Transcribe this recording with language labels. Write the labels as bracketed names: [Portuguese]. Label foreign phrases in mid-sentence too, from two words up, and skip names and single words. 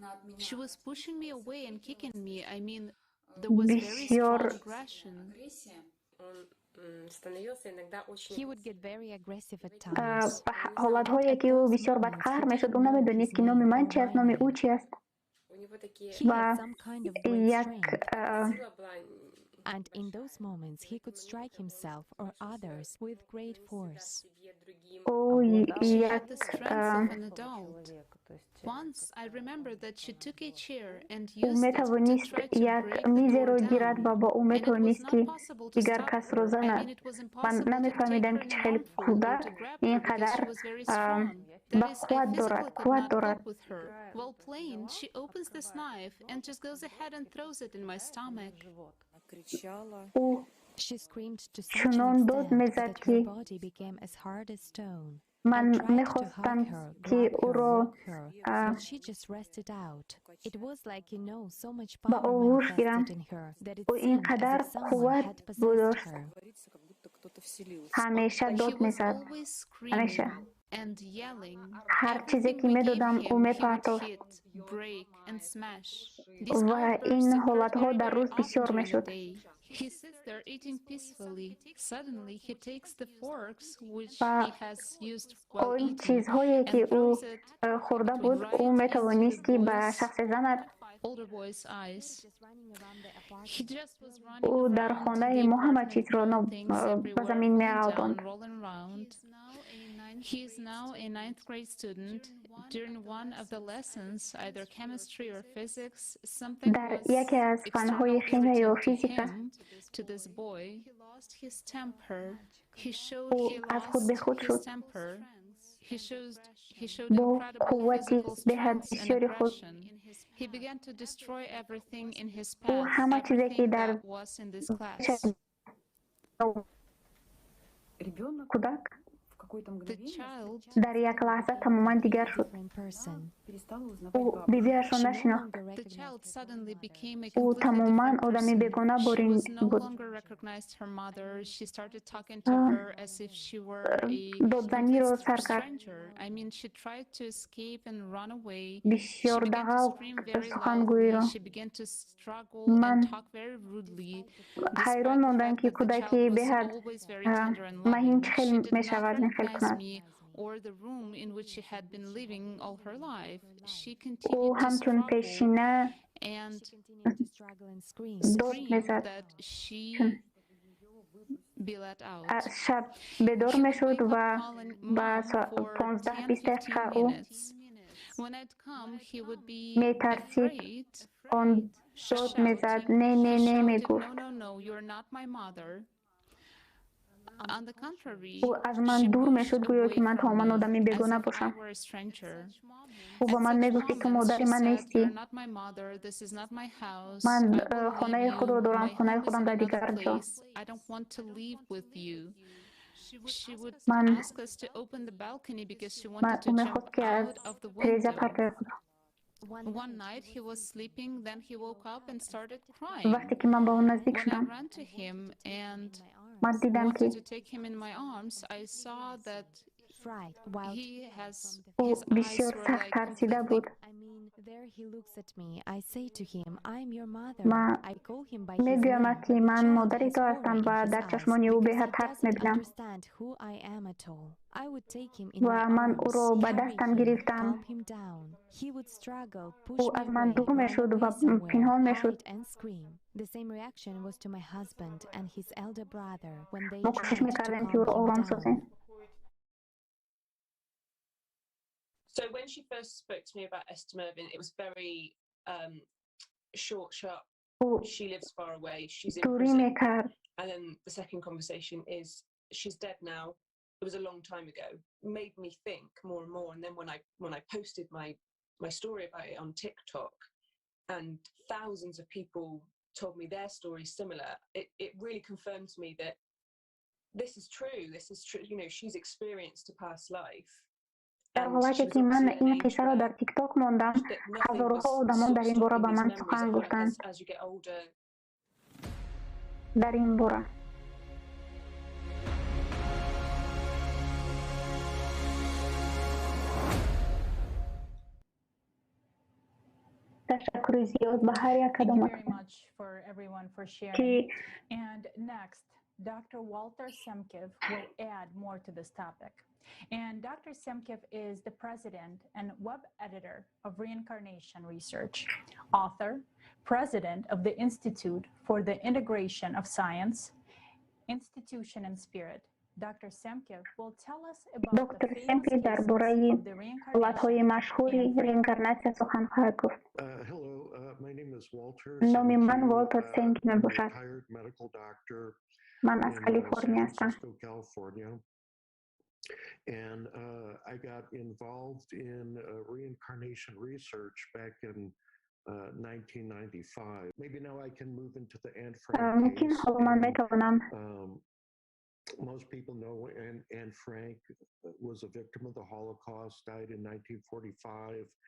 [Tajik] бисёр ҳолатҳое ки ӯ бисёр бадқаҳр мешуд, ӯ намедонист ки номи ман чи аст, номи ӯ чи аст. ва як [English] And in those moments, he could strike himself or others with great force. Once I remember that she took a chair and [Tajik] ӯ метавонист як мизеро гирад ва бо ӯ метавонист ки дигар касро занад. ман намефаҳмидам ки чӣ хеле кӯдак инқадар ба қувват дорад. [English] While playing, she opens this knife and just goes ahead and throws it in my stomach. [Tajik] ӯ чунон дод мезад ки ман мехостам ки ӯро ба оғӯш гирам. ӯ инқадар қувват дошт. ҳамеша дод мезад. ҳамеша ҳар чизе ки медодам ӯ мепартофт. ва ин ҳолатҳо дар рӯз бисёр мешуд. [English] He sits there eating peacefully. Suddenly he takes the forks which he has used while eating and throws it right into the older boy's eyes. He just was running around [Tajik] ба замин меравонд. [English] He is now a 9th grade student. During one of the lessons, either chemistry or physics, something was external irritating to him, to this boy. He lost his temper. He showed his temper. He showed incredible physical strength and aggression. He began to destroy everything in his path, everything that was in this class. [Tajik] дар як лаҳза тамоман дигар шуд. ӯ бибиашро нашинохт. ӯ тамоман одами бегона борин буд. додзаниро сар кард. бисёр дағал сухангӯиро. ман ҳайрон мондам ки кӯдаки беҳад маҳин чӣ хел мешавад [English] or the room in which she had been living all her life. She [Tajik] ӯ [English] continued to [Tajik] ҳамчун пешина [English] and [Tajik] дод мезад. [English] that she be let out. [Tajik] шаб бедор мешуд ва ба 15-20 дақиқа ӯ [English] When I'd come, he would be [Tajik] метарсид. он дод мезад. не мегуфт. [English] No, you're not my mother. On the contrary, [Tajik] ӯ аз ман дур мешуд гӯё ки ман тамоман одами бегона бошам. ӯ ба ман мегуфт ки ту модари ман нестӣ. ман хонаи худро дорам, хонаи худам дар дигар ҷо. ман ӯ мехост ки аз тиреза партояд. [English] One night he was sleeping, then he woke up and started crying. [Persian] وقتی که من با اون نزدیک [English] When I [Persian] شدم [English] ran to him and [Persian] من دیدم که [English] wanted to take him in my arms, I saw that [Persian] او بسیار سخت ترسیده بود. من میگویم که من مادری تو هستم و در چشمان او به ترس میبینم و من او را به دستم گرفتم. او از من دور میشد و پنهان میشد. ما کوشش میکردیم که او را آرام سازیم. [English] So when she first spoke to me about Esther Mervyn, it was very short, sharp. She lives far away. She's in prison. And then the second conversation is, she's dead now. It was a long time ago. Made me think more and more. And then when I posted my story about it on TikTok, and thousands of people told me their stories similar, it really confirmed to me that this is true. This is true. You know, she's experienced a past life. [Persian] در حالی که من این قصه را در تیک تاک ماندم، هزارها آدمان در این باره به من سخن گفتند. در این باره تشکر زیاد به هر یک کدامتان که [English] And next, Dr. Walter Semkiv will add more to this topic. And Dr. Semkiv is the president and web editor of Reincarnation Research, author, president of the Institute for the Integration of Science, Institution and Spirit. Dr. Semkiv will tell us about [Persian] دکتر سمکیو درباره حالت‌های مشهوری رینکارناسیا سخن خواهد گفت. نام من والتر سمکیو میباشد. من از کالیفرنیا هستم. [English] And I got involved in reincarnation research back in 1995. Maybe now I can move into the Anne Frank case. Most people know Anne Frank was a victim of the Holocaust, died in 1945.